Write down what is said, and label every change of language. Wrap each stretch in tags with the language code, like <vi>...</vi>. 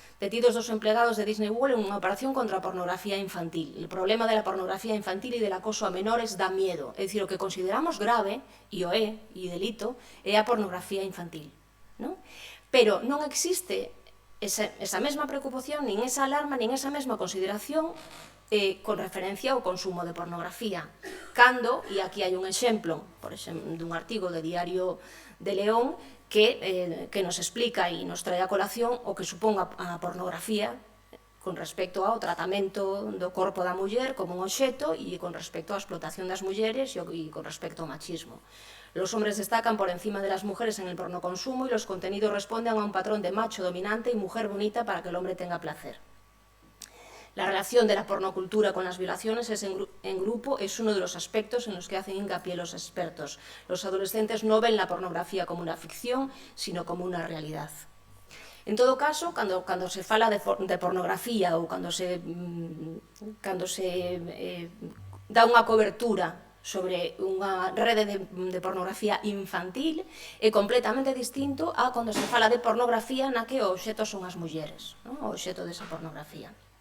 <gl>Detidos dos emplegados de Disney World en unha operación contra a pornografía infantil.</gl> <es>El problema de la pornografía infantil e del acoso a menores dá miedo.</es> <gl>É dicir, o que consideramos grave, e o é, e delito, é a pornografía infantil, non? Pero non existe esa mesma preocupación, nin esa alarma, nin esa mesma consideración con referencia ao consumo de pornografía. Cando, e aquí hai un exemplo, por exemplo, dun artigo de Diario de León, que nos explica e nos trae a colación o que supón a pornografía con respecto ao tratamento do corpo da muller como un obxecto e con respecto á explotación das mulleres e con respecto ao machismo.</gl> <es>Los hombres destacan por encima de las mujeres en el pornoconsumo y los contenidos responden a un patrón de macho dominante y mujer bonita para que el hombre tenga placer. La relación de la pornocultura con las violaciones en grupo es uno de los aspectos en los que hacen hincapié los expertos. Los adolescentes no ven la pornografía como una ficción, sino como una realidad.</es> <gl>En todo caso, cando se fala de pornografía ou cando se dá unha cobertura sobre unha rede de pornografía infantil é completamente distinto a cando se fala de pornografía na que o obxecto son as mulleres, o obxecto desa pornografía.</gl>